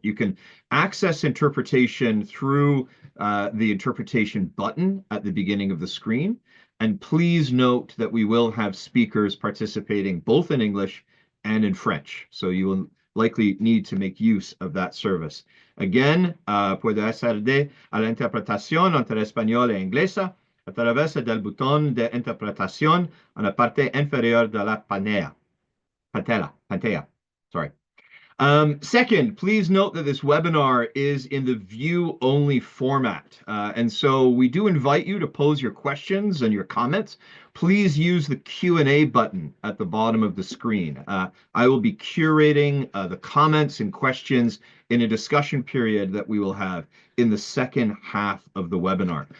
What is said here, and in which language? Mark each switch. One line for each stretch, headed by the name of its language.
English: You can access interpretation through the interpretation button at the beginning of the screen. And please note that we will have speakers participating both in English and in French. So you will likely need to make use of that service.
Spanish: Again, puede acceder a la interpretación entre español e inglesa a través del botón de interpretación en la parte inferior de la pantalla.
English: Sorry. Second, please note that this webinar is in the view-only format. And so we do invite you to pose your questions and your comments. Please use the Q&A button at the bottom of the screen. I will be curating the comments and questions in a discussion period that we will have in the second half of the webinar.